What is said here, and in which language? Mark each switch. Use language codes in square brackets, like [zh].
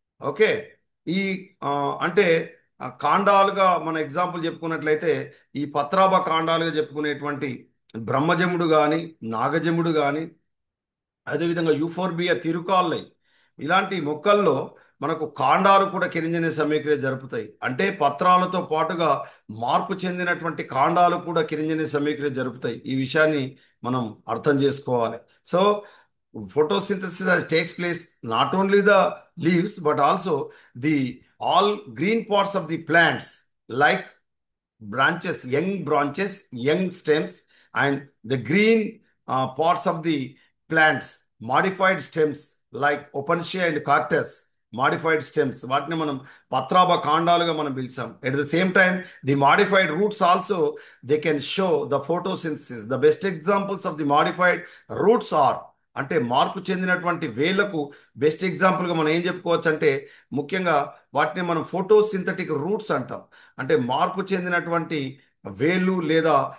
[te] Okay, ఈ అంటే కాండాలుగా మన ఎగ్జాంపుల్ చెప్పుకున్నట్లయితే ఈ పత్రాభ కాండాలుగా చెప్పుకునేటువంటి బ్రహ్మజముడు కానీ, నాగజముడు కానీ, అదేవిధంగా యూఫోర్బియా తిరుకాల్లై, ఇలాంటి మొక్కల్లో మనకు కాండాలు కూడా కిరణజన్య సమయక్రియ జరుపుతాయి. అంటే పత్రాలతో పాటుగా మార్పు చెందినటువంటి కాండాలు కూడా కిరణజన్య సమయక్రియ జరుపుతాయి. ఈ విషయాన్ని మనం అర్థం చేసుకోవాలి. [en] so photosynthesis takes place not only the leaves but also the all green parts of the plants like branches, young stems, and the green parts of the plants, modified stems like opentia and cactus, modified stems, [te] వాటిని మనం పత్రాభ కాండాలుగా మనం పిలిచాం. [en] At the same time the modified roots also they can show the photosynthesis. The best examples of the modified roots are, [te] అంటే మార్పు చెందినటువంటి వేళ్లకు best ఎగ్జాంపుల్గా మనం ఏం చెప్పుకోవచ్చు అంటే ముఖ్యంగా వాటిని మనం ఫోటోసింథటిక్ రూట్స్ అంటాం. అంటే మార్పు చెందినటువంటి వేళ్ళు లేదా